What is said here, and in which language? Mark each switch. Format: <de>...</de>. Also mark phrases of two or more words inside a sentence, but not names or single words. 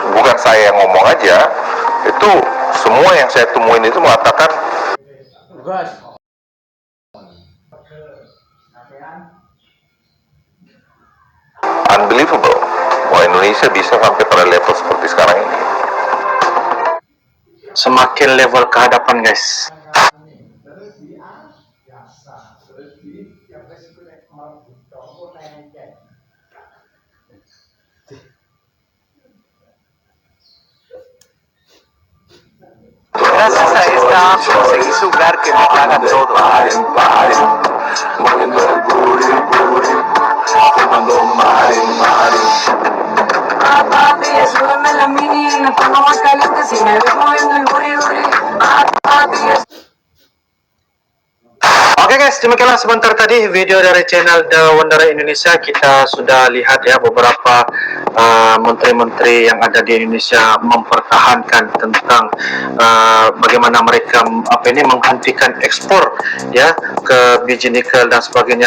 <id>Bukan saya yang ngomong aja, itu semua yang saya temuin itu mengatakan unbelievable bahwa Indonesia bisa sampai pada level seperti sekarang ini. Semakin level ke hadapan, guys.</id> <es>Gracias a esta se hizo lugar que me hagan todo. Papi, súbeme la mini, me pongo más caliente si me ves moviendo el booty. Papi,</es> <id>Oke guys, demikianlah sebentar tadi video dari channel The Wanderer Indonesia. Kita sudah lihat ya beberapa menteri-menteri yang ada di Indonesia mempertahankan tentang bagaimana mereka menghentikan ekspor ya ke biji nikel dan sebagainya.</id>